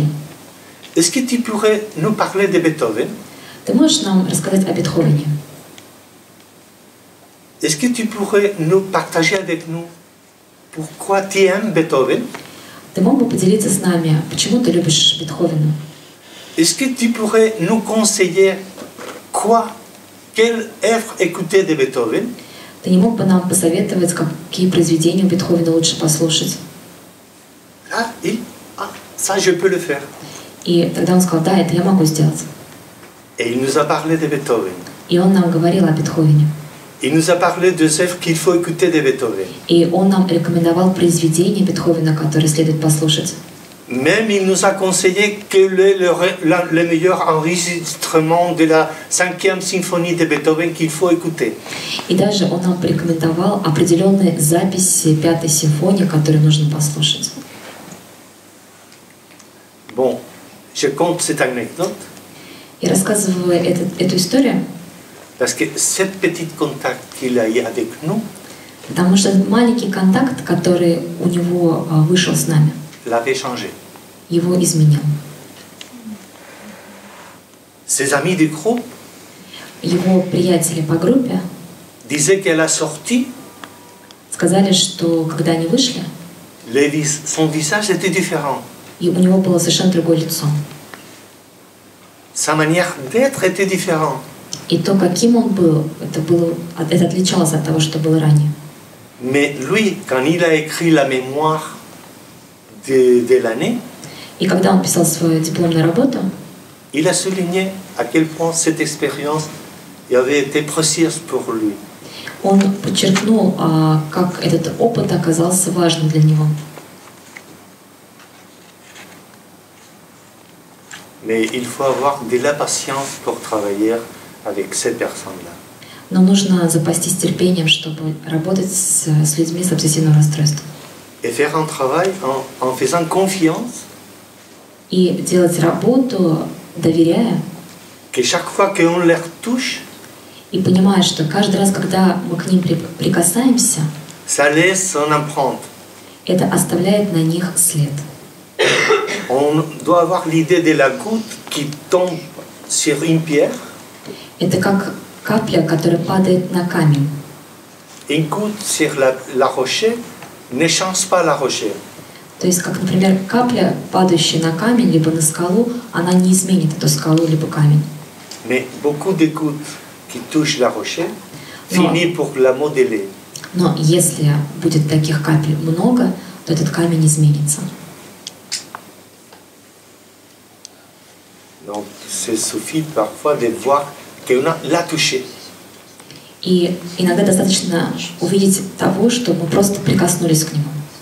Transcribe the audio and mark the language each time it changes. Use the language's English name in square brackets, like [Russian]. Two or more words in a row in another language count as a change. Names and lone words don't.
[French] Est-ce que tu pourrais nous parler de Beethoven? [Russian] Ты можешь нам рассказать о Бетховене? [French] Est-ce que tu pourrais nous partager avec nous pourquoi tu aimes Beethoven? [Russian] Ты мог бы поделиться с нами, почему ты любишь Бетховена? [French] Est-ce que tu pourrais nous conseiller quelle œuvre écouter de Beethoven? [Russian] Ты не мог бы нам посоветовать, какие произведения у Бетховена лучше послушать? [French] Ça, je peux le faire. [Russian] И тогда он сказал, да, это я могу сделать. [French] Et il nous a parlé de Beethoven. [Russian] И он нам говорил о Бетховене. [French] Il nous a parlé des œuvres qu'il faut écouter de Beethoven. [Russian] И он нам рекомендовал произведения Бетховена, которые следует послушать. [French] Même il nous a conseillé que le meilleur enregistrement de la 5e symphonie de Beethoven qu'il faut écouter. [Russian] И даже он нам порекомендовал определенные записи Пятой симфонии, которые нужно послушать. [French] Bon, je compte cette anecdote. [Russian] И рассказывая эту историю, [French] parce que cet petit contact qu'il a eu avec nous, [Russian] потому что этот маленький контакт, который у него вышел с нами, [French] l'avait changé. [Russian] Его изменил. [French] Ses amis du groupe [Russian] Его приятели по группе [French] disaient qu'à la sortie, [Russian] сказали, что когда они вышли, [French] son visage était différent. [Russian] И у него было совершенно другое лицо. [French] Sa manière d'être était différente. [Russian] И то, каким он был, это отличалось от того, что было ранее. [French] Mais lui, quand il a écrit la mémoire de l'année, [Russian] И когда он писал свою дипломную работу, [French] il a souligné à quel point cette expérience avait été précieuse pour lui. [Russian] Он подчеркнул, как этот опыт оказался важным для него. [French] Mais il faut avoir de la patience pour travailler avec ces personnes-là. [Russian] Но нужно запастись терпением, чтобы работать с людьми с обсессивным расстройством. [French] Et faire un travail en faisant confiance. [Russian] И делать работу, доверяя. [French] Que chaque fois qu'on les touche, [Russian] и понимая, что каждый раз, когда мы к ним прикасаемся, [French] ça laisse son empreinte. [Russian] Это оставляет на них след. [French] On doit avoir l'idée de la goutte qui tombe sur une pierre. [Russian] Это как капля, которая падает на камень. [French] Une goutte sur la rocher ne change pas la rocher. [Russian] То есть, как, например, капля, падающая на камень, либо на скалу, она не изменит эту скалу, либо камень. [French] Mais beaucoup de gouttes qui touchent la rocher finissent pour la modeler. [Russian] Но если будет таких капель много, то этот камень изменится. [French] Donc, il suffit parfois de voir qu'on l'a touché. [Russian] И иногда достаточно увидеть того, что мы просто прикоснулись к нему.